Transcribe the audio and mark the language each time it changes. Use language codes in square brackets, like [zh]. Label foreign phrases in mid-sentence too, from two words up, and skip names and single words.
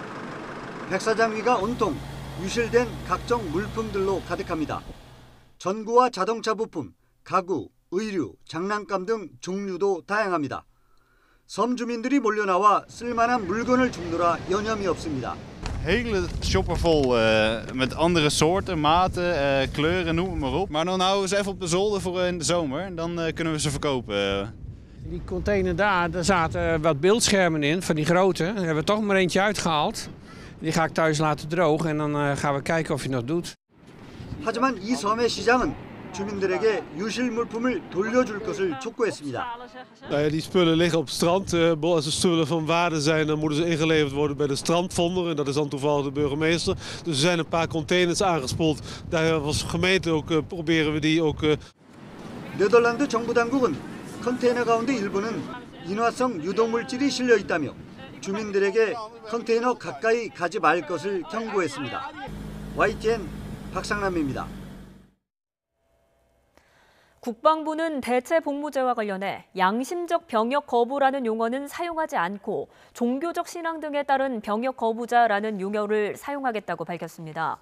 [ko] 백사장 위가 온통 유실된 각종 물품들로 가득합니다. 전구와 자동차 부품, 가구, 의류, 장난감 등 종류도 다양합니다. 섬 주민들이 몰려나와 쓸만한 물건을 줍느라 여념이 없습니다. [nl] Hele shopper vol met andere soorten, maten, kleuren, noem het maar op. Maar dan houden we ze even op de zolder voor in de zomer en dan kunnen we ze verkopen. Die container daar zaten wat beeldschermen in, van die grote. Daar hebben we toch maar eentje uitgehaald. Die ga ik thuis laten drogen en dan gaan we kijken of je nog doet. [ko] 하지만 이 섬의 시장은 주민들에게 유실 물품을 돌려줄 것을 촉구했습니다. [nl] Die spullen liggen op het strand. Als de spullen van waarde zijn, dan moeten ze ingeleverd worden bij de strandvonder. En dat is dan toevallig de burgemeester. Dus er zijn een paar containers aangespoeld. Daar als gemeente ook proberen we die ook. [ko] 네덜란드 정부 당국은 컨테이너 가운데 일부는 인화성 유독물질이 실려 있다며 주민들에게 컨테이너 가까이 가지 말 것을 경고했습니다. YTN 박상남입니다. 국방부는 대체 복무제와 관련해 양심적 병역 거부라는 용어는 사용하지 않고 종교적 신앙 등에 따른 병역 거부자라는 용어를 사용하겠다고 밝혔습니다.